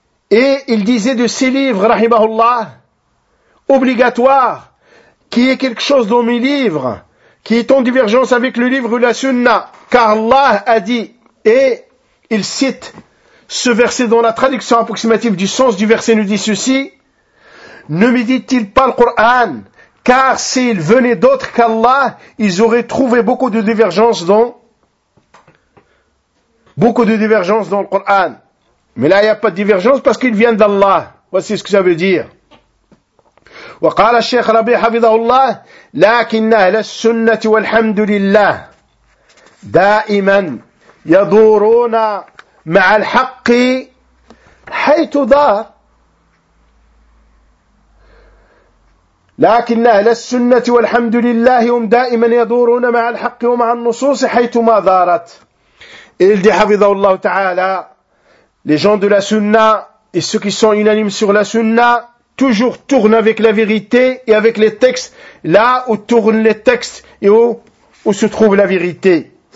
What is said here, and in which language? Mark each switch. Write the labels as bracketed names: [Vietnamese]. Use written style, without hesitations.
[French] Et il disait de ses livres rahimahullah obligatoires qui est quelque chose dans mes livres qui est en divergence avec le livre ou la sunna, car Allah a dit, et il cite ce verset dans la traduction approximative du sens du verset nous dit ceci, ne médite-t-il pas le Coran, car s'il venait d'autres qu'Allah, ils auraient trouvé beaucoup de divergences dans le Coran. Mais là, il n'y a pas de divergence parce qu'ils viennent d'Allah. Voici ce que ça veut dire. [Arabic] Wa qala al-shaykh Rabi' hafidhahullah, lakinna ahla as-sunnati walhamdulillah da'iman yaduruna مع الحق حيث دار لكن أهل السنة والحمد لله هم دائما يدورون مع الحق ومع النصوص حيث ما دارت. [French] Il dit [Arabic] حفظه الله تعالى [French] les gens de la sunna et ceux qui sont unanimes sur la sunna toujours tourne avec la vérité et avec les textes, là où tournent les textes et où se trouve la vérité.